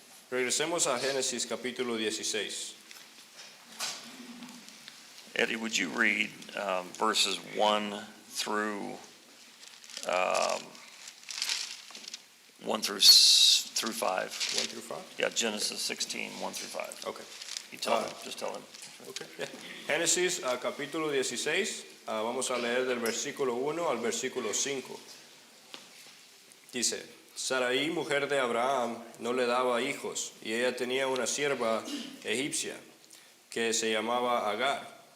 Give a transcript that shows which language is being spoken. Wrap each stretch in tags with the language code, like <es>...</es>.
<es>Regresemos a Génesis capítulo 16.</es> <en>Eddie, would you read verses 1 through 1 through 5? 1 through 5? Yeah, Genesis 16, 1 through 5. Okay. You tell him, just tell him. Okay. Yeah.</en> <es>Génesis capítulo 16, vamos a leer del versículo 1 al versículo 5. Dice, Sarai, mujer de Abraham, no le daba hijos, y ella tenía una sierva egipcia que se llamaba Agar.</es>